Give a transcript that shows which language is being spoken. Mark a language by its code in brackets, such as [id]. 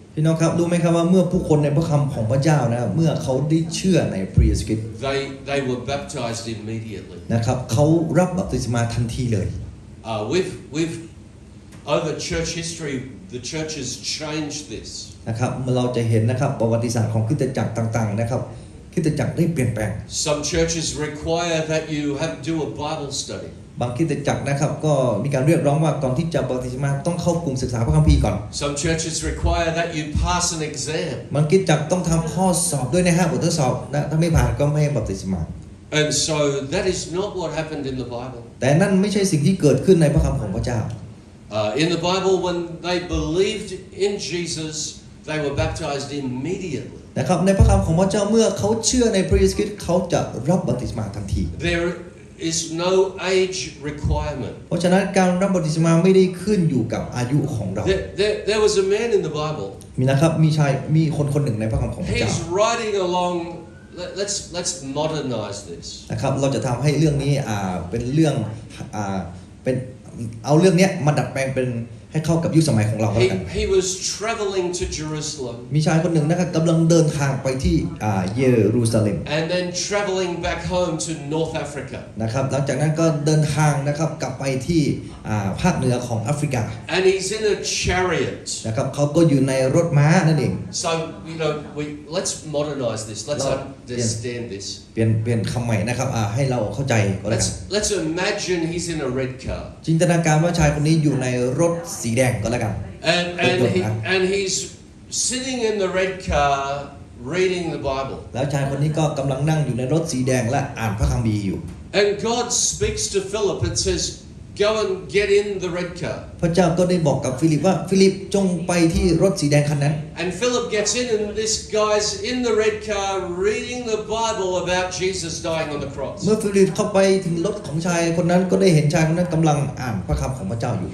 [th] พี่น้องครับรู้ไหมครับว่าเมื่อผู้คนในพระคำของพระเจ้านะเมื่อเขาได้เชื่อในพระเยซูคริสต์ [en] they were baptized immediately. [th] นะครับเขารับบัพติศมาทันทีเลย [en] We've over church history, the church has changed this. [th] นะครับเราจะเห็นนะครับประวัติศาสตร์ของคริสตจักรต่างๆนะครับคริสตจักรได้เปลี่ยนแปลง [en] Some churches require that you do a Bible study. [th] บางคริสตจักรนะครับก็มีการเรียกร้องว่าก่อนที่จะบัพติศมาต้องเข้ากลุ่มศึกษาพระคัมภีร์ก่อน [en] Some churches require that you pass an exam. [th] บางคริสตจักรต้องทำข้อสอบด้วยนะฮะบททดสอบนะถ้าไม่ผ่านก็ไม่ให้บัพติศมา [en] And so that is not what happened in the Bible. [th] แต่นั่นไม่ใช่สิ่งที่เกิดขึ้นในพระคำของพระเจ้า [en] In the Bible, when they believed in Jesus, they were baptized immediately. [th] นะครับในพระคำของพระเจ้าเมื่อเขาเชื่อในพระเยซูคริสต์เขาจะรับบัพติศมาทันที [en] There is no age requirement. [th] เพราะฉะนั้นการรับบัพติศมาไม่ได้ขึ้นอยู่กับอายุของเรา [en] There was a man in the Bible. [th] มีนะครับมีคนหนึ่งในพระคำของพระเจ้า [en] He's riding along. Let's modernize this. [th] นะครับเราจะทำให้เรื่องนี้เป็นเรื่องเป็นเอาเรื่องนี้มาดัดแปลงเป็นให้เข้ากับยุคสมัยของเราแล้วกัน [en] He was traveling to Jerusalem. [th] มีชายคนหนึ่งนะครับกำลังเดินทางไปที่เยรูซาเล็ม [en] And then traveling back home to North Africa. [th] นะครับหลังจากนั้นก็เดินทางนะครับกลับไปที่ภาคเหนือของแอฟริกา [en] And he's in a chariot. [th] นะครับเขาก็อยู่ในรถม้านั่นเอง [en] So let's modernize this. Let's understand this. [th] เปลี่ยนคำใหม่นะครับให้เราเข้าใจก็แล้วกัน [en] Let's imagine he's in a red car. [th] จินตนาการว่าชายคนนี้อยู่ในรถสีแดงก็แล้วกัน [en] And he's sitting in the red car reading the Bible. [th] แล้วชายคนนี้ก็กำลังนั่งอยู่ในรถสีแดงและอ่านพระคัมภีร์อยู่ [en] And God speaks to Philip and says, "Go and get in the red car." [th] พระเจ้าก็ได้บอกกับฟิลิปว่าฟิลิปจงไปที่รถสีแดงคันนั้น [en] And Philip gets in, and this guy's in the red car reading the Bible about Jesus dying on the cross. [th] เมื่อฟิลิปเข้าไปถึงรถของชายคนนั้นก็ได้เห็นชายคนนั้นกำลังอ่านพระคำของพระเจ้าอยู่